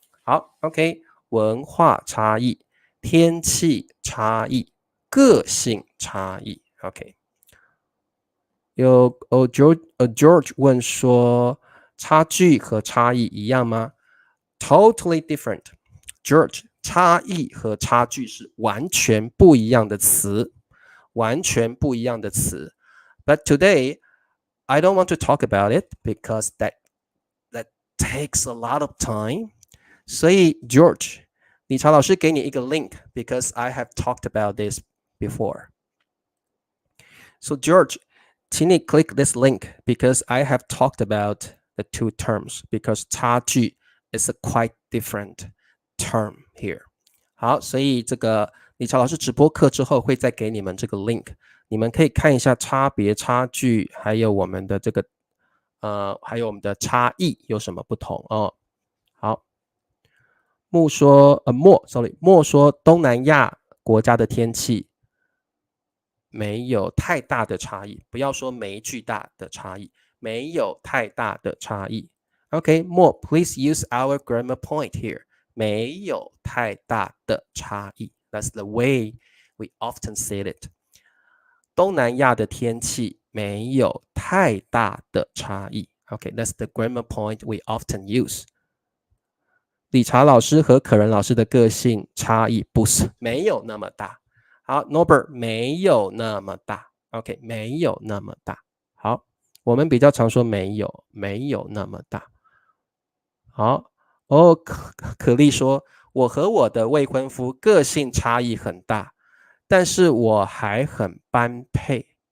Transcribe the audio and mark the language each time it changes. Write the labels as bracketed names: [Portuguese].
[Chinese] 好 ，OK， 文化差异、天气差异、个性差异 ，OK。有George 问说差距和差异一样吗？ [English] Totally different. [Chinese] George, 差异和差距是完全不一样的词，完全不一样的词。 [English] But today, I don't want to talk about it because that takes a lot of time. [Chinese] 所以 George, 理查老师给你一个 link [English] because I have talked about this before. So George, [Chinese] 请你 [English] click this link because I have talked about the two terms because 差距 is a quite different term here. [Chinese] 好，所以这个理查老师直播课之后会再给你们这个 link， 你们可以看一下差别、差距，还有我们的这个还有我们的差异有什么不同哦。好，莫说东南亚国家的天气没有太大的差异，不要说没巨大的差异，没有太大的差异。 [English] Okay, Mo, please use our grammar point here. [Chinese] 没有太大的差异。 [English] That's the way we often say it. [Chinese] 东南亚的天气没有太大的差异。 [English] Okay, that's the grammar point we often use. [Chinese] 理查老师和可人老师的个性差异没有那么大。好 ，Norbert 没有那么大。OK， 没有那么大。好，我们比较常说没有那么大。好，哦，可丽说，我和我的未婚夫个性差异很大，但是我还很般配。